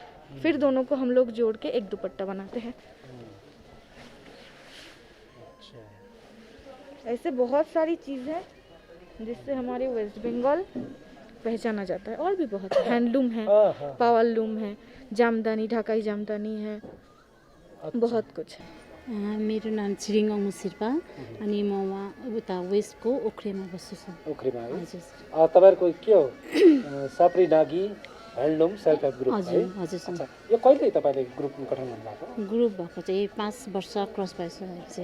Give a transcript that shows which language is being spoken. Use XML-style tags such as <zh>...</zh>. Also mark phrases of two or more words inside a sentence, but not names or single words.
<hi>फिर दोनों को हम लोग जोड़ के एक दुपट्टा बनाते हैं। ऐसे बहुत सारी चीज़ें हैं जिससे हमारे वेस्ट बंगाल पहचाना जाता है। और भी बहुत हैंडलूम है, पावर लूम है, जामदानी, ढाकाई जामदानी है, बहुत कुछ है।</hi> <ne>मेरो नाम छिरिङ अङ्गु शेर्पा अनि म वहाँ उता वेस्टको ओख्रेमा बस्छु सर। ओखरीमा है। हजुर तपाईँहरूको के हो, साप्री नागी ह्यान्डलुम सेल्फ हेल्प ग्रुप है? हजुर हजुर सर। अच्छा, यो कहिले तपाईँले ग्रुप गठन गर्नुभएको? ग्रुप भएको चाहिँ 5 वर्ष क्रस भइसकेको</ne>